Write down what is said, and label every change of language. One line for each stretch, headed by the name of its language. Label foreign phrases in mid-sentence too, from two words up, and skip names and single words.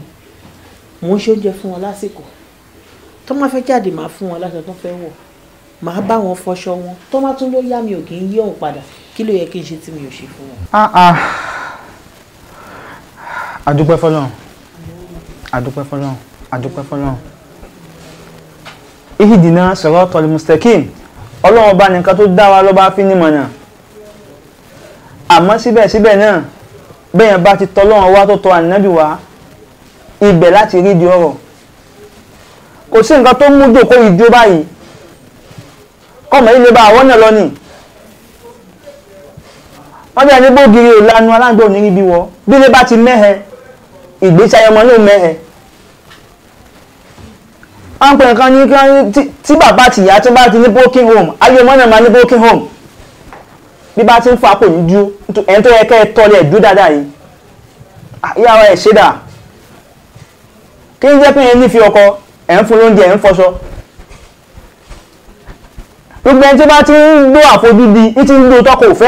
Yoruba: Mò ń ṣe oúnjẹ fún wọn lásìkò, tó máa fẹ́ jáde máa fún wọn láṣọ tó fẹ́ wọ̀, màá bá wọn fọṣọ wọn, tó máa tún ló yá mi ò kì í yí òun padà. Kí ló yẹ kí n ṣe tí mi ò ṣe fún wọn? Adúpẹ́ fọ́lọ́run, adúpẹ́ fọ́lọ́run, adúpẹ́ fọ́lọ́run.
Arabic: اهدنا الصراط المستقيم.
Yoruba: Ọlọ́run ọba nìkan tó dá wa ló bá fi ní mọ̀nà. Àmọ́ síbẹ̀síbẹ̀ náà bẹ́yẹn bá ti tọ́lọ́run wá tó tọ́ ànábì wá ibẹ̀ láti rí di ọ̀rọ̀. Kò sí nǹkan tó mú jòkó ìdí báyìí kọ́mọ ilé bá àwọn náà lọ nì. Wọ́n bẹ̀rẹ̀ ní bógiri ò lanu aláǹgbé ò ní rí bí wọ́. Bí ilé bá ti mẹ́hẹ ìgbésí ayé ọmọ náà mẹ́hẹ. Wọ́n pè nǹkan ní tí bàbá àti ìyá tí bá ti ní
English: broken home
Yoruba: ayé ọmọ náà máa ní
English: broken home.
Yoruba: Bí bá ti ń fa kò ní dúró ẹni tó yẹ kẹ́ ẹ tọ́lé ẹ̀ dúró dáadáa yìí. Ìyá ẹ̀ ṣe dà. Kí ń jẹ́ pé ẹ nífi ọkọ ẹ̀ ń fún lóúnjẹ ẹ̀ ń fọṣọ. Gbogbo ẹni tí bá ti ń gbọ́ àfojúdi ní ti ń gbọ́ tọ́kọ òfẹ́.